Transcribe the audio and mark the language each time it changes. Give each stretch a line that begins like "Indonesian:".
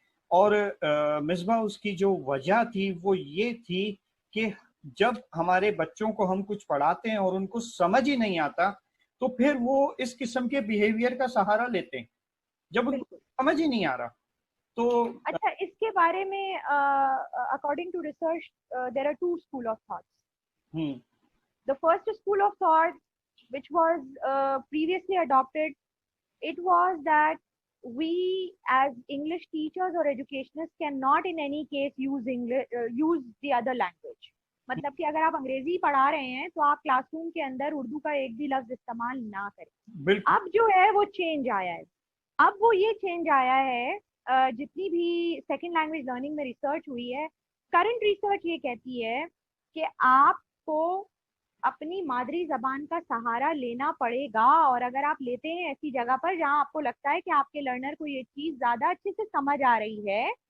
Urdu: اور مصباح اس کی جو وجہ تھی وہ یہ تھی کہ جب ہمارے بچوں کو ہم کچھ پڑھاتے ہیں اور ان کو سمجھ ہی نہیں آتا تو پھر وہ اس قسم کے بیہیویئر کا سہارا لیتے ہیں جب ان کو سمجھ ہی نہیں آ رہا۔ تو اچھا، اس کے بارے میں
English: According to research there are two school of thoughts. The first school of thought which was previously adopted, it was that we as English teachers or educationists cannot in any case use the other language.
Urdu: مطلب کہ اگر آپ انگریزی پڑھا رہے ہیں تو آپ کلاس روم کے اندر اردو کا ایک بھی لفظ استعمال نہ کریں۔ اب جو ہے وہ چینج آیا ہے، اب وہ یہ چینج آیا ہے، جتنی بھی سیکنڈ لینگویج لرننگ میں ریسرچ ہوئی ہے، کرنٹ ریسرچ یہ کہتی ہے کہ آپ کو اپنی مادری زبان کا سہارا لینا پڑے گا، اور اگر آپ لیتے ہیں ایسی جگہ پر جہاں آپ کو لگتا ہے کہ آپ کے لرنر کو یہ چیز زیادہ اچھے سے سمجھ آ رہی ہے